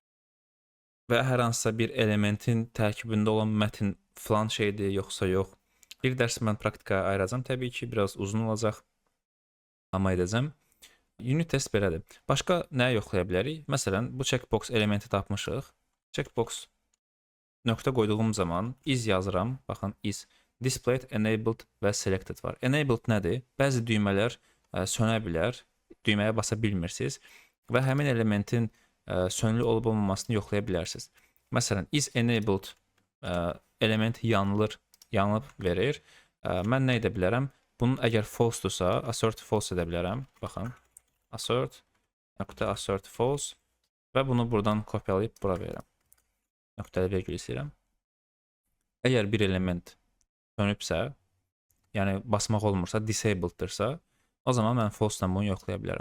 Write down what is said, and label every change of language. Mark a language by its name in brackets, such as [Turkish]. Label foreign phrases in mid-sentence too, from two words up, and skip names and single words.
[Azerbaijani] Və hər hansısa bir elementin tərkibində olan mətn filan şeydir, yoxsa yox. Bir dərs mən praktikaya ayıracağam təbii ki, biraz uzun olacaq, amma edəcəm. Unit test belədir. Başqa nəyə yoxlaya bilərik? Məsələn, bu checkbox elementi tapmışıq. Checkbox nöqtə qoyduğum zaman is yazıram. Baxın, [English] is displayed, enabled [Azerbaijani] və selected var. Enabled nədir? Bəzi düymələr sönə bilər, düyməyə basa bilmirsiniz və həmin elementin sönülü olub olmamasını yoxlaya bilərsiniz. Məsələn, [English] is enabled [Azerbaijani] element yanıb verir. Mən nə edə bilərəm? Bunun əgər false-dursa, [English] assert false [Azerbaijani] edə bilərəm. Baxın, [English] assert false [Azerbaijani] və bunu buradan kopyalayıb bura verirəm. Nöqtəli vergül istəyirəm. Əgər bir element sönübsə, yəni basmaq olmursa, disableddirsə, o zaman mən false-dan bunu yoxlaya bilərəm.